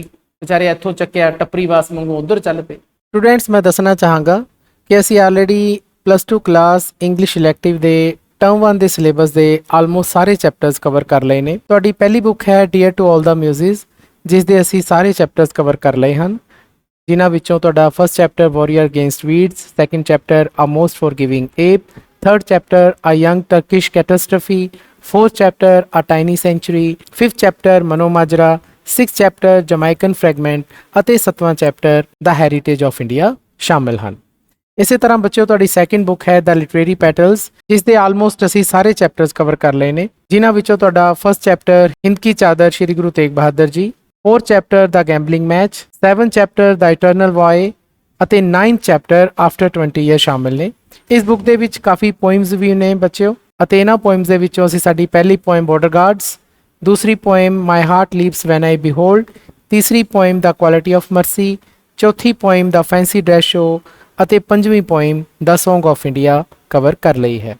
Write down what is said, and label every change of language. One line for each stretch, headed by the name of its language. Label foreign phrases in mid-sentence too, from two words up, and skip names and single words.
Punjabi: ਵਿਚਾਰੇ ਇੱਥੋਂ ਚੱਕਿਆ ਟੱਪਰੀ ਬਾਸ ਵਾਂਗੂ ਉਧਰ ਚੱਲ ਪਏ। ਸਟੂਡੈਂਟਸ, ਮੈਂ ਦੱਸਣਾ ਚਾਹਾਂਗਾ ਕਿ ਅਸੀਂ ਆਲਰੇਡੀ +2 ਕਲਾਸ ਇੰਗਲਿਸ਼ ਇਲੈਕਟਿਵ ਦੇ ਟਰਮ 1 ਦੇ ਸਿਲੇਬਸ ਦੇ ਆਲਮੋਸਟ ਸਾਰੇ ਚੈਪਟਰਸ ਕਵਰ ਕਰ ਲਏ ਨੇ। ਤੁਹਾਡੀ ਪਹਿਲੀ ਬੁੱਕ ਹੈ ਡੀਅਰ ਟੂ ਆਲ ਦਾ ਮਿਊਜ਼ਿਸ, ਜਿਸ ਦੇ ਅਸੀਂ ਸਾਰੇ ਚੈਪਟਰਸ ਕਵਰ ਕਰ ਲਏ ਹਨ, ਜਿਨ੍ਹਾਂ ਵਿੱਚੋਂ ਤੁਹਾਡਾ
English: first chapter
Punjabi: ਵਾਰੀਅਰ ਅਗੇਂਸਟ ਵੀਡਸ,
English: second chapter
Punjabi: ਅ ਮੋਸਟ ਫੋਰਗਿਵਿੰਗ ਏਪ,
English: third chapter
Punjabi: ਅ ਯੰਗ ਟਰਕਿਸ਼ ਕੈਟਾਸਟ੍ਰਫੀ,
English: fourth chapter A Tiny Century, fifth chapter Mano Majra, sixth chapter Jamaican Fragment
Punjabi: ਅਤੇ 7ਵਾਂ
English: ਚੈਪਟਰ The Heritage of India
Punjabi: ਸ਼ਾਮਿਲ ਹਨ। ਇਸੇ ਤਰ੍ਹਾਂ ਬੱਚਿਓ ਤੁਹਾਡੀ
English: second book
Punjabi: ਹੈ The Literary Petals, ਜਿਸ ਦੇ ਆਲਮੋਸਟ ਅਸੀਂ ਸਾਰੇ ਚੈਪਟਰਸ ਕਵਰ ਕਰ ਲਏ ਨੇ, ਜਿਨ੍ਹਾਂ ਵਿੱਚੋਂ ਤੁਹਾਡਾ
English: first chapter
Punjabi: ਹਿੰਦ ਕੀ ਚਾਦਰ ਸ਼੍ਰੀ ਗੁਰੂ ਤੇਗ ਬਹਾਦਰ ਜੀ,
English: fourth chapter The Gambling Match, seventh chapter The Eternal Void ਅਤੇ 9th ਚੈਪਟਰ After 20 Years
Punjabi: ਸ਼ਾਮਿਲ ਨੇ। ਇਸ ਬੁੱਕ ਦੇ ਵਿੱਚ ਕਾਫੀ ਪੋਇਮਸ ਵੀ ਨੇ ਬੱਚਿਓ, ਅਤੇ ਇਹਨਾਂ ਪੋਇਮਸ ਦੇ ਵਿੱਚੋਂ ਅਸੀਂ ਸਾਡੀ ਪਹਿਲੀ ਪੋਇਮ ਬਾਰਡਰ ਗਾਰਡਸ, ਦੂਸਰੀ ਪੋਇਮ ਮਾਈ ਹਾਰਟ ਲੀਵਸ ਵੈਨ ਆਈ ਬਿਹੋਲਡ, ਤੀਸਰੀ ਪੋਇਮ ਦਾ ਕੁਆਲਿਟੀ ਆਫ ਮਰਸੀ, ਚੌਥੀ ਪੋਇਮ ਦਾ ਫੈਂਸੀ ਡਰੈਸ ਸ਼ੋ ਅਤੇ ਪੰਜਵੀਂ ਪੋਇਮ ਦਾ ਸੌਂਗ ਆਫ ਇੰਡੀਆ ਕਵਰ ਕਰ ਲਈ ਹੈ।